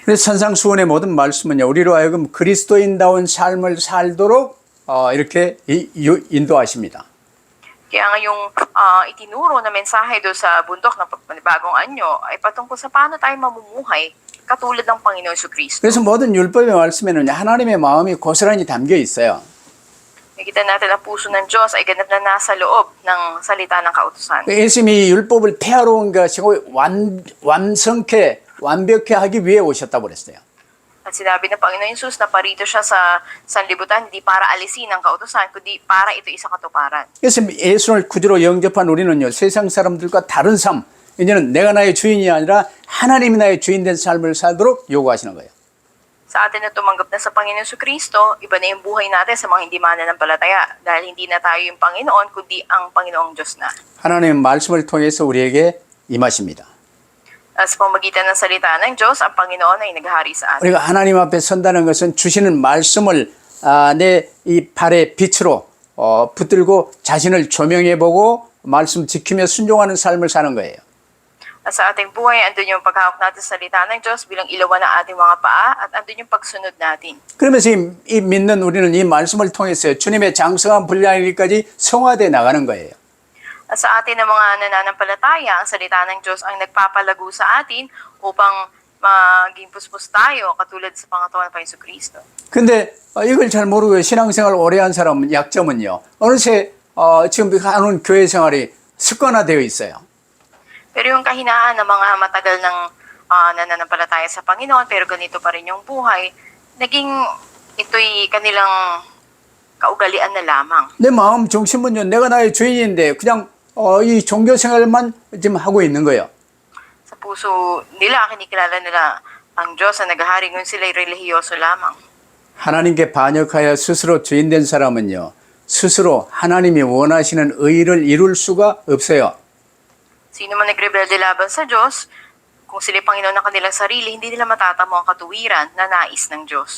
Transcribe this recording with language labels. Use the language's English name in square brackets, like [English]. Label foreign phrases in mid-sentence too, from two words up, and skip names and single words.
[Korean] 그래서 산상수훈의 모든 말씀은요, 우리로 하여금 그리스도인다운 삶을 살도록 이렇게 인도하십니다. [Filipino] Kaya nga yung itinuro na mensahe doon sa bundok ng bagong anyo ay patungkol sa paano tayo mamumuhay katulad ng Panginoon Kristo. [Korean] 그래서 모든 율법의 말씀에는 하나님의 마음이 고스란히 담겨 있어요. [Filipino] Nakita natin ang puso ng Diyos ay ganap na nasa loob ng salita ng kautusan. [Korean] 예수님이 율법을 폐하러 온 것이고 완성케 완벽해 하기 위해 오셨다고 그랬어요. [Filipino] At sinabi ng Panginoon Jesus na parito siya sa sanlibutan hindi para alisin ang kautusan kundi para ito isa katuparan. [Korean] 그래서 예수를 구주로 영접한 우리는요, 세상 사람들과 다른 삶, 이제는 내가 나의 주인이 아니라 하나님이 나의 주인 된 삶을 살도록 요구하시는 거예요. [Filipino] Sa atin na tumanggap na sa Panginoon Kristo, iba na yung buhay natin sa mga hindi mananampalataya dahil hindi na tayo yung Panginoon kundi ang Panginoong Diyos na. [Korean] 하나님의 말씀을 통해서 우리에게 임하십니다. [Filipino] Sa pamagitan ng salita ng Diyos, ang Panginoon ay naghahari sa atin. [Korean] 우리가 하나님 앞에 선다는 것은 주시는 말씀을 내 이 발의 빛으로 붙들고 자신을 조명해보고 말씀 지키며 순종하는 삶을 사는 거예요. [Filipino] At sa ating buhay, andun yung paghawak natin sa salita ng Diyos bilang ilawan ng ating mga paa at andun yung pagsunod natin. [Korean] 그러면서 이 믿는 우리는 이 말씀을 통해서 주님의 장성한 분량일까지 성화되어 나가는 거예요. [Filipino] At sa atin ng mga nananampalataya, ang salita ng Diyos ang nagpapalago sa atin upang maging puspos tayo katulad sa pangatawan ng Panginoon Kristo. [Korean] 근데 이걸 잘 모르고 신앙생활 오래 한 사람은 약점은요. 어느새 지금 하는 교회 생활이 습관화되어 있어요. [Filipino] Pero yung kahinaan ng mga matagal ng nananampalataya sa Panginoon pero ganito pa rin yung buhay, naging ito'y kanilang kaugalian na lamang. [Korean] 내 마음 중심은요. 내가 나의 주인인데 그냥 이 종교 생활만 지금 하고 있는 거예요. [Filipino] Sa puso nila, kinikilala nila ang Diyos na naghahari ngayon sila'y relihiyoso lamang. [Korean] 하나님께 반역하여 스스로 주인된 사람은요. 스스로 하나님이 원하시는 의를 이룰 수가 없어요. [Filipino] Sino man nagrebelde laban sa Diyos, kung sila'y Panginoon ng kanilang sarili, hindi nila matatamo ang katuwiran na nais ng Diyos.